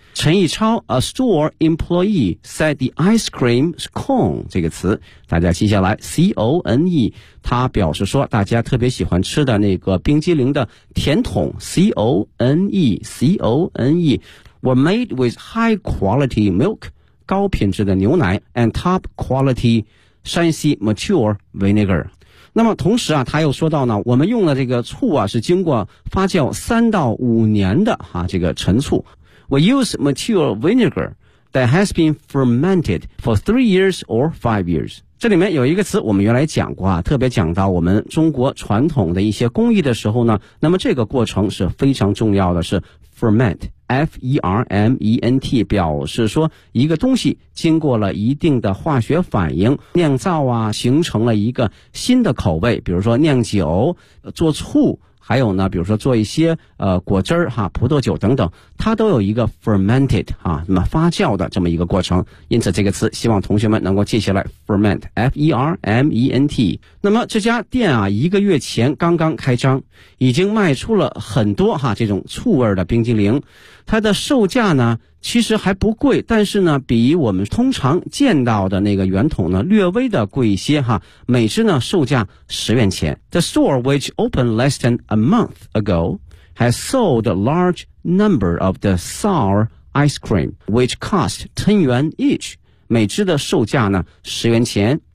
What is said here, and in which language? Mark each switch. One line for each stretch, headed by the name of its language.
English: 陈一超 a store employee said the ice cream is cone,
Chinese: 这个词大家记下来
English: C-O-N-E,
Chinese: 他表示说大家特别喜欢吃的那个冰激凌的甜筒
English: C-O-N-E, C-O-N-E, were made with high quality milk,
Chinese: 高品质的牛奶
English: and top quality 山西 mature vinegar。
Chinese: 那么同时啊他又说到呢，我们用的这个醋啊是经过发酵3到5年的啊这个陈醋。
English: We use mature vinegar that has been fermented for 3 years or 5 years.
Chinese: 这里面有一个词我们原来讲过啊，特别讲到我们中国传统的一些工艺的时候呢，那么这个过程是非常重要的，是 ferment, F-E-R-M-E-N-T, 表示说一个东西经过了一定的化学反应酿造啊，形成了一个新的口味，比如说酿酒做醋，还有呢比如说做一些果汁哈，葡萄酒等等，它都有一个 fermented, 啊，那么发酵的这么一个过程。因此这个词希望同学们能够记下来 ,ferment, F-E-R-M-E-N-T。那么这家店啊一个月前刚刚开张，已经卖出了很多哈这种醋味的冰激凌。它的售价呢其实还不贵，但是呢比我们通常见到的那个圆筒呢略微的贵一些哈，每只呢售价10元钱。
English: The store which opened less than a month ago has sold a large number of the sour ice cream which cost 10 yuan each,
Chinese: 每只的售价呢10元钱。